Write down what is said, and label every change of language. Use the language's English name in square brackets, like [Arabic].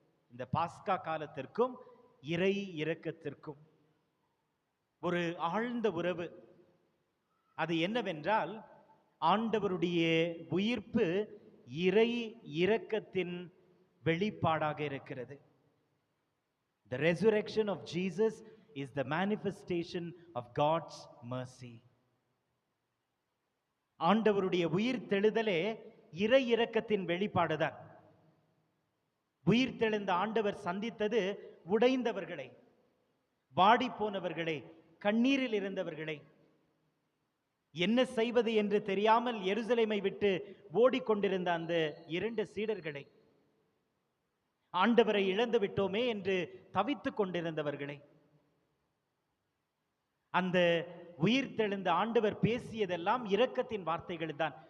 [Tamil] இந்த பாஸ்கா காலத்திற்கும் இறை இரக்கத்திற்கும் ஒரு ஆழ்ந்த உறவு. அது என்னவென்றால், ஆண்டவருடைய உயிர்ப்பு இறை இரக்கத்தின் வெளிப்பாடாக இருக்கிறது. [English] The resurrection of Jesus is the manifestation of God's mercy. [Tamil] ஆண்டவருடைய உயிர் தெழுதலே இறை இரக்கத்தின் வெளிப்பாடுதான். உயிர்த்தெழுந்த ஆண்டவர் சந்தித்தது உடைந்தவர்களை, வாடி போனவர்களை, கண்ணீரில் இருந்தவர்களை, என்ன செய்வது என்று தெரியாமல் எருசலேமை விட்டு ஓடிக்கொண்டிருந்த அந்த 2 சீடர்களை, ஆண்டவரை இழந்து விட்டோமே என்று தவித்துக் கொண்டிருந்தவர்களை, அந்த உயிர்த்தெழுந்த ஆண்டவர் பேசியதெல்லாம் இரக்கத்தின் வார்த்தைகள் தான்.